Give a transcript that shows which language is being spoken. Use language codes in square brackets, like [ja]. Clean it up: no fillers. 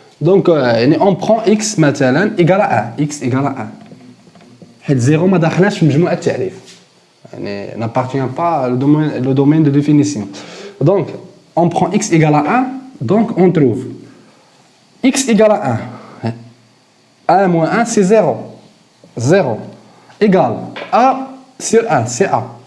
[fr] Donc, on prend x [ar] مثلا [fr] égale à 1. X égale à 1. [ar] حيت 0 ما داخلاش في مجموعة التعريف. يعني [fr] n'appartient pas le domaine de définition. Donc, on prend x égale à 1. Donc, on trouve x égale à 1. 1 moins 1, c'est 0. 0 égale a sur 1, c'est a.